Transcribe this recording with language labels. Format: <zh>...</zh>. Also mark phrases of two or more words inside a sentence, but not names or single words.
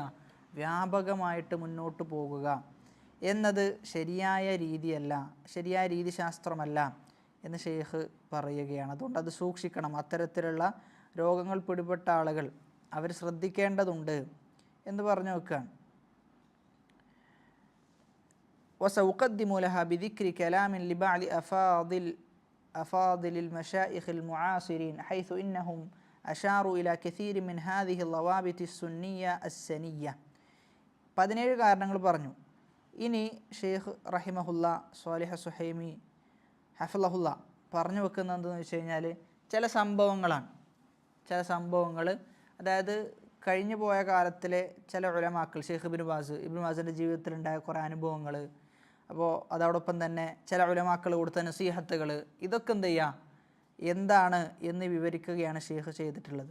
<ml>വ്യാപകമായിട്ട് മുന്നോട്ട് പോകുക എന്നത് ശരിയായ രീതിശാസ്ത്രമല്ല എന്ന് ഷെയ്ഖ് പറയുകയാണ്. അതുകൊണ്ട് അത് സൂക്ഷിക്കണം. അത്തരത്തിലുള്ള രോഗങ്ങൾ പിടിപെട്ട ആളുകൾ അവർ ശ്രദ്ധിക്കേണ്ടതുണ്ട് എന്ന് പറഞ്ഞു വെക്കുകയാണ്.</ml> <ar>وسأقدم لها بذكر كلام لبعض أفاضل المشايخ المعاصرين حيث إنهم أشاروا إلى كثير من هذه الضوابط السنية السنية.</ar> <ml>17 കാരണങ്ങൾ പറഞ്ഞു. ഇനി ഷെയ്ഖ് റഹിമഹുല്ല സ്വാലിഹ് സുഹൈമി ഹഫളഹുല്ല പറഞ്ഞു വെക്കുന്നത് എന്തെന്ന് വെച്ച് കഴിഞ്ഞാൽ, ചില സംഭവങ്ങൾ അതായത് കഴിഞ്ഞു പോയ കാലത്തിലെ ചില ഉലമാക്കൾ, ഷെയ്ഖ് ഇബ്നു ബാസിൻ്റെ ജീവിതത്തിലുണ്ടായ കുറേ അനുഭവങ്ങൾ, അപ്പോൾ അതോടൊപ്പം തന്നെ ചില ഉലമാക്കൾ കൊടുത്ത നസീഹത്തുകൾ, ഇതൊക്കെ എന്ത് ചെയ്യുക, എന്താണ് എന്ന് വിവരിക്കുകയാണ് ഷെയ്ഖ് ചെയ്തിട്ടുള്ളത്.</ml>